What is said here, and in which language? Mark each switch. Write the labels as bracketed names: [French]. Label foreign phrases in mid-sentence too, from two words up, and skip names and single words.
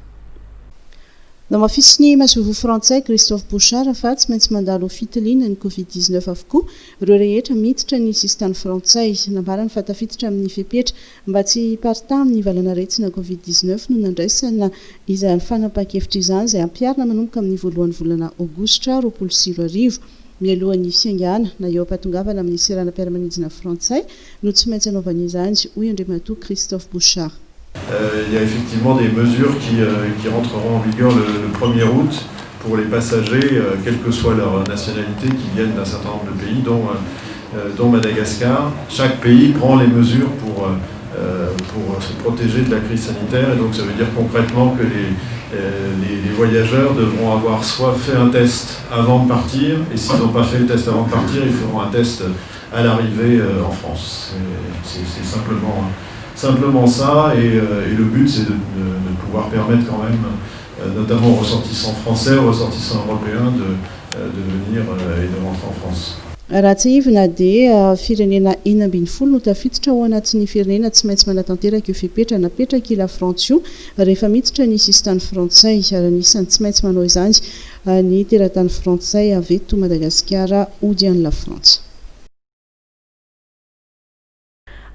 [Malagasy] No mafisiny masovo frantsay Christophe Bouchard fa tsy maintsy mandalo fitiliana ny Covid-19 avokoa ireo rehetra miditra ny sistany frantsay nambarany fa tafiditra amin'ny fepetra mba tsy parta amin'ny valanaretina Covid-19 no nandraisana izany fanapahan-kevitra izany izay ampiarina manomboka amin'ny voalohan'ny volana Aogositra 2020 mialohan'ny fiangana na eo ampatongavana amin'ny seranam-piaramanidina frantsay no tsy maintsy anaovana izany hoy Andriamatoa Christophe Bouchard. [French] Il y a effectivement des mesures qui rentreront en vigueur le 1er août pour les passagers, quelle que soit leur nationalité, qui viennent d'un certain nombre de pays, dont Madagascar. Chaque pays prend les mesures pour se protéger de la crise sanitaire. Et donc ça veut dire concrètement que les voyageurs devront avoir soit fait un test avant de partir, et s'ils n'ont pas fait le test avant de partir, ils feront un test à l'arrivée en France. C'est simplement ça, et le but c'est de pouvoir permettre quand même, notamment aux ressortissants français, aux ressortissants européens, de venir et de rentrer en France. [Malagasy] Raha tsy ivona dia firenena 12 no tafiditra ao anatin'ny firenena tsy maintsy manatanteraka io fepetra napetraka la France io rehefa miditra ny sistany frantsay ary anisan'ny tsy maintsy manao izany ny teratany frantsay avy eto Madagasikara ody any la France.